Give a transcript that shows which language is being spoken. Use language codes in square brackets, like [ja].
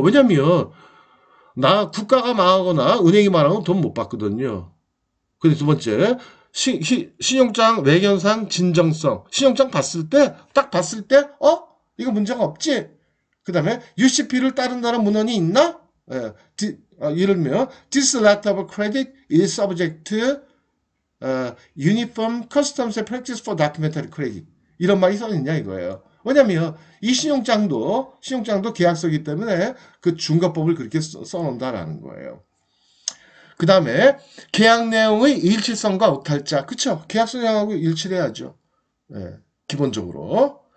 [ko] 왜냐면 나 국가가 망하거나 은행이 망하면 돈 못 받거든요. 그리고 두 번째 신용장 외견상 진정성. 신용장 봤을 때 딱 봤을 때 이거 문제가 없지. 그 다음에 UCP를 따른다는 문헌이 있나? 예, 예를 들면 [en] This letter of credit is subject to Uniform Customs and Practice for Documentary Credit. [ko] 이런 말이 써있냐 이거예요. 왜냐면 이 신용장도 계약서이기 때문에 그 중과법을 그렇게 써놓는다라는 거예요. 그 다음에 계약 내용의 일치성과 오탈자. 그쵸? 계약서 내용하고 일치를 해야죠. 예, 기본적으로.